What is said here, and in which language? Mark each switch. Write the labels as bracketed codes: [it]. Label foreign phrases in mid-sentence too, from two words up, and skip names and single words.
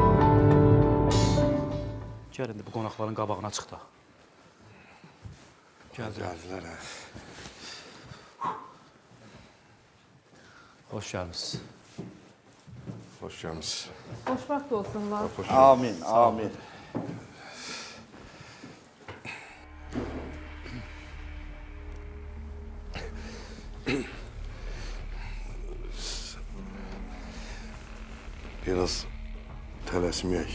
[az] Gəl indi bu qonaqların qabağına çıx da. [tr] geldin. Geldiler ha. Hoş geldiniz. Hoş gelmişsiniz. [az] Xoşbəxt olsunlar. Amin, amin. Biraz tələsməyək.